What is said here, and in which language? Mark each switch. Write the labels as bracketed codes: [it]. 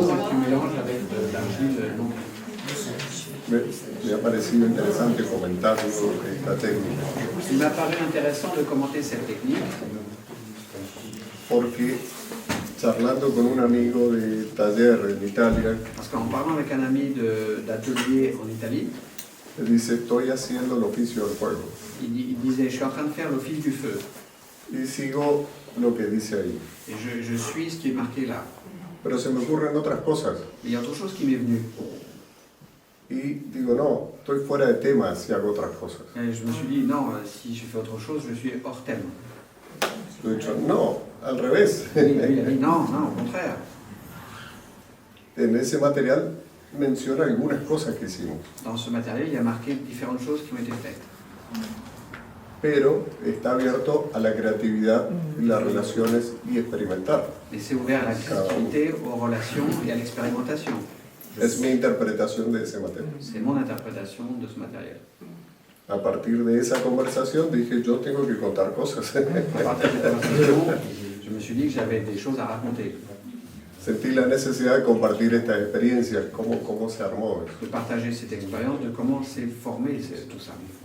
[fr] Tu mélanges avec de l'argile non. [es] Me ha parecido interesante comentar esta técnica. [fr] Il m'a paru intéressant de commenter cette technique. [es] Porque charlando con un amigo de taller en Italia, [fr] Parce qu'en parlant avec un ami d'atelier en Italie, [es] me dice, estoy haciendo el oficio del fuego. [fr] il disait, je suis en train de faire l'office du feu. [es] Y sigo lo que dice ahí. [fr] Et je suis ce qui est marqué là. [es] Pero se me ocurren otras cosas. [fr] Mais il y a autre chose qui m'est venue. [es] Y digo, no, estoy fuera de tema si hago otras cosas. [fr] Et je me suis dit, non, si je fais autre chose, je suis hors thème. [es] Yo he dicho, no, al revés. [fr] Il a dit, non, non, au contraire. [es] En ese material menciona algunas cosas que hicimos. [fr] Dans ce matériel, il y a marqué différentes choses qui ont été faites. [es] Pero está abierto a la creatividad y las relaciones y experimentar. [fr] Et c'est ouvert à la créativité, aux relations et à l'expérimentation. [es] Es mi interpretación de ese material. [fr] C'est mon interprétation de ce matériel. [es] A partir de esa conversación dije, yo tengo que contar cosas. [fr] À partir de cette conversation, je me suis dit que j'avais des choses à raconter. [es] sentí la necesidad de compartir estas experiencias, cómo se armó eso. [fr] De partager cette expérience, de comment s'est formé tout ça.